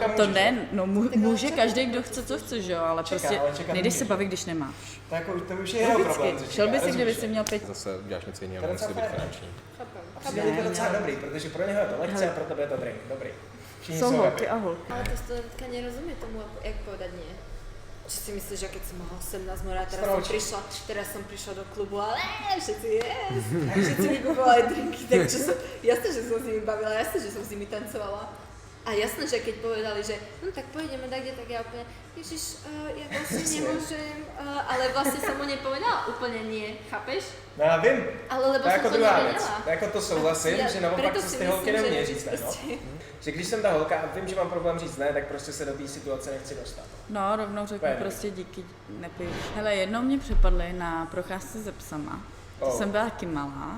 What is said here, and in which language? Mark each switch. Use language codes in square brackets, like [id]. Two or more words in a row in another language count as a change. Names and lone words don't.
[cs] to, to může. ne, no může každý, kdo chce, co chce, že jo, ale Čeká, prostě ale čekat nejdeš se můžeš. bavit, když nemáš. To, jako, to už je jeho problém. Logicky, co šel čeká, by si, kdyby rozumíš, si jo? měl pět. Zase uděláš něco jiného, To je musí docela být fér. finanční. A přijde mi to docela dobrý, protože pro něho je to lehce a pro tebe je to drink. Dobrý. Všichni Jsou jsou holky happy. a holky. [sk] Ale ta studentka nerozumie tomu, jak povedať nie. Či si myslíš, že keď som mala 18 mora, teraz som prišla do klubu, ale všetci yes, všetci mi kupovali drinky, tak čo som, jasné, že som s nimi bavila, jasné, že som s nimi tancovala. A jasné, že keď povedali, že no tak pôjdeme tak, kde, tak ja úplne, ježiš, ja vlastne nemôžem, ale vlastne som mu nepovedala úplne nie, chápeš? [cs] No já vím. [sk] Ale lebo [cs] To je [sk] som [cs] jako to druhá věc. [sk] nevedela. [cs] To jako to souhlasím, Já- že naopak [sk] preto [cs] se [sk] si [cs] ty holky [sk] myslím, [cs] neumějí [sk] že [cs] říct ne, no. prostě- Že když jsem ta holka a vím, že mám problém říct ne, tak prostě se do té situace nechci dostat. No, rovnou řeknu Úplně. prostě díky, nepiju. Hele, jednou mě přepadli na procházce se psama. To Oh. jsem byla taky malá.